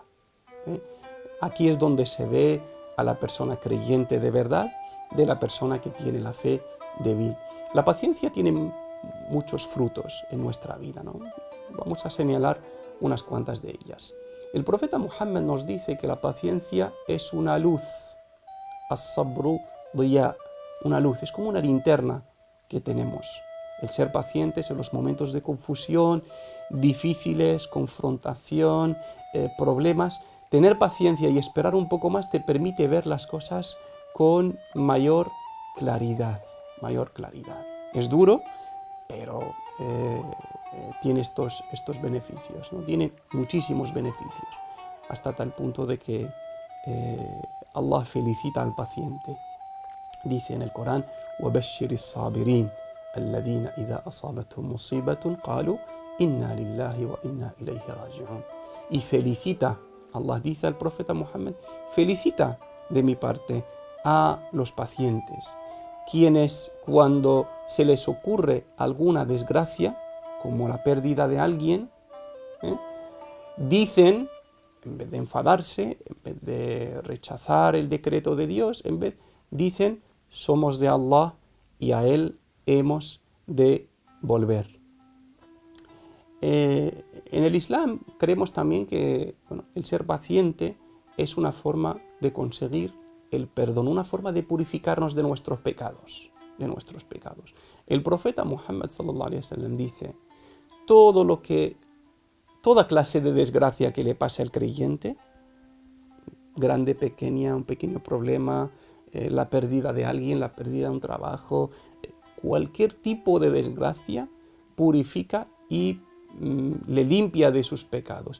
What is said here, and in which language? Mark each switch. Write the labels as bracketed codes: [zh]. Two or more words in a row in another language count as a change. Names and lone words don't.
[es] Aquí es donde se ve a la persona creyente de verdad de la persona que tiene la fe débil. La paciencia tiene muchos frutos en nuestra vida, ¿no? Vamos a señalar unas cuantas de ellas. El profeta Muhammad nos dice que la paciencia es una luz, [ar] الصبر ضياء, [es] una luz, es como una linterna que tenemos. El ser pacientes en los momentos de confusión, difíciles, confrontación, problemas, tener paciencia y esperar un poco más te permite ver las cosas con mayor claridad, Es duro, pero tiene estos beneficios, ¿no? Tiene muchísimos beneficios, hasta tal punto de que Allah felicita al paciente. Dice en el Corán: [ar] وَبَشِّرِ الصَّابِرِينَ الَّذِينَ إِذَا أَصَابَتْهُمْ مُصِيبَةٌ قَالُوا إِنَّا لِلَّهِ وَإِنَّا إِلَيْهِ رَاجِعُونَ. [es] Y felicita, Allah dice al profeta Muhammad, felicita de mi parte a los pacientes, quienes cuando se les ocurre alguna desgracia, como la pérdida de alguien, dicen, en vez de enfadarse, en vez de rechazar el decreto de Dios, dicen: somos de Allah y a Él hemos de volver. En el Islam creemos también que el ser paciente es una forma de conseguir el perdón, una forma de purificarnos de nuestros pecados. El profeta Muhammad [ar] صلى الله عليه وسلم [es] dice: toda clase de desgracia que le pase al creyente, grande, pequeña, un pequeño problema, la pérdida de alguien, la pérdida de un trabajo, cualquier tipo de desgracia, purifica y le limpia de sus pecados.